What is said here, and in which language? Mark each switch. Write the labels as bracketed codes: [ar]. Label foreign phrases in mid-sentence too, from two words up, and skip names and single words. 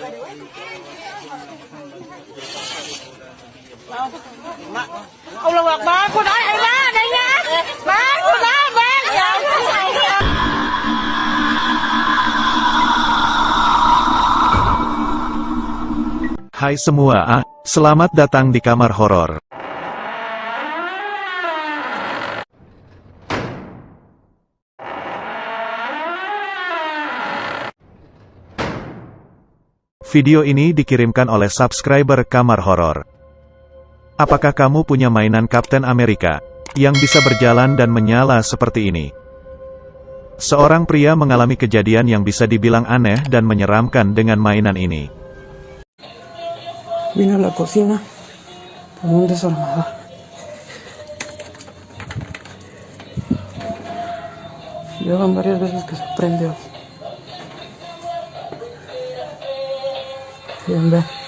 [ar] الله أكبر, [vi] cô nói ai má đây nha. Má, cô nói má. [id] Hai semua, selamat datang di kamar horor. Video ini dikirimkan oleh subscriber kamar horor. Apakah kamu punya mainan Captain America yang bisa berjalan dan menyala seperti ini? Seorang pria mengalami kejadian yang bisa dibilang aneh dan menyeramkan dengan mainan ini. [es] Vino a la cocina con un desarmador. Llevan varias veces que se prende. Bien, ve.